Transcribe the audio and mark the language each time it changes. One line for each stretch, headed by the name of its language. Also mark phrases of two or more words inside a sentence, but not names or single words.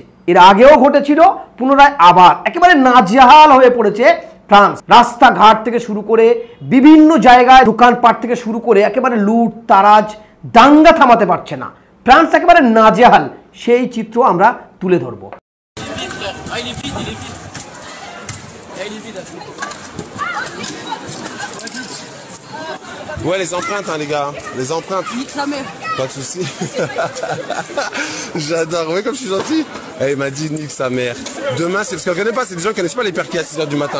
Bangla: এর আগেও ঘটেছিল, পুনরায় আবার একেবারে নাজেহাল হয়ে পড়েছে ফ্রান্স। রাস্তাঘাট থেকে শুরু করে বিভিন্ন জায়গায় দোকানপাট থেকে শুরু করে একেবারে লুট তারাজ, দাঙ্গা থামাতে পারছে না ফ্রান্স, একেবারে নাজেহাল। সেই চিত্র আমরা তুলে ধরব।
French: Ouais, les empreintes, hein, les gars. Les empreintes. Nique sa mère. Pas de soucis. J'adore. Vous voyez comme je suis gentil? Elle m'a dit nique sa mère. Demain, c'est parce qu'elle connaît pas, c'est des gens qui connaissent pas les perquis à 6h du matin.